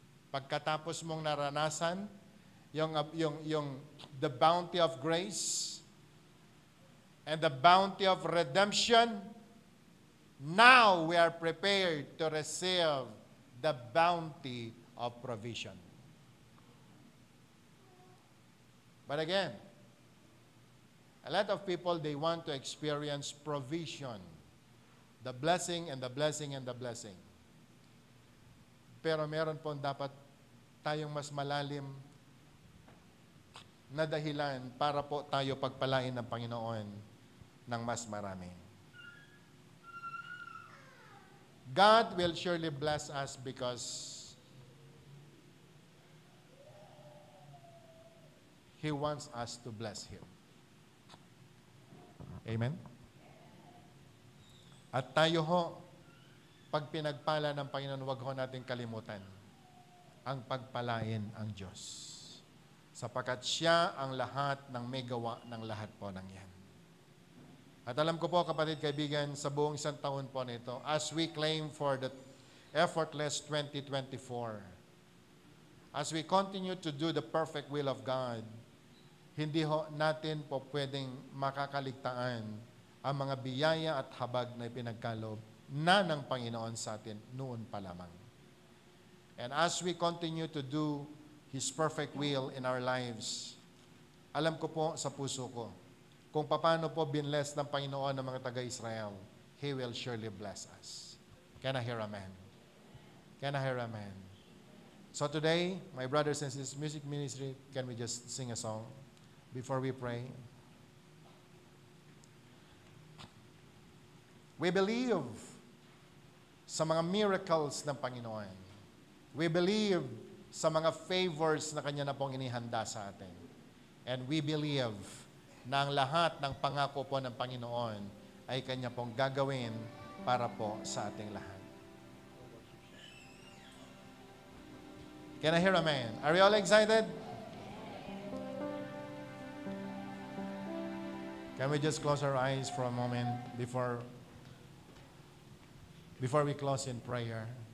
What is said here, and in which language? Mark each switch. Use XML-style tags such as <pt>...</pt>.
<tl>Pagkatapos mong naranasan yung</tl> <en>the bounty of grace and the bounty of redemption, now we are prepared to receive the bounty of provision. But again, a lot of people, they want to experience provision. The blessing and the blessing and the blessing.</en> <tl>Pero meron po dapat tayong mas malalim na dahilan para po tayo pagpalain ng Panginoon ng mas marami.</tl> <en>God will surely bless us because He wants us to bless Him. Amen?</en> <tl>At tayo ho, pag pinagpala ng Panginoon, huwag ho natin kalimutan ang pagpalain ang Diyos. Sapagkat Siya ang lahat ng may gawa ng lahat po ng yan. At alam ko po, kapatid, kaibigan, sa buong isang taon po nito,</tl> <en>as we claim for the effortless 2024, as we continue to do the perfect will of God,</en> <tl>hindi ho natin po pwedeng makakaligtaan ang mga biyaya at habag na ipinagkaloob na ng Panginoon sa atin noon pa lamang.</tl> <en>And as we continue to do His perfect will in our lives,</en> <tl>alam ko po sa puso ko, kung paano po binless ng Panginoon ng mga taga-Israel,</tl> <en>He will surely bless us. Can I hear amen? Can I hear amen? So today, my brothers and sisters, music ministry, can we just sing a song before we pray? We believe</en> <tl>sa mga miracles ng Panginoon.</tl> <en>We believe</en> <tl>sa mga favors na Kanya na pong inihanda sa atin.</tl> <en>And we believe</en> <tl>na ang lahat ng pangako po ng Panginoon ay Kanya pong gagawin para po sa ating lahat.</tl> <en>Can I hear amen? Are you all excited? Can we just close our eyes for a moment before we close in prayer?</en>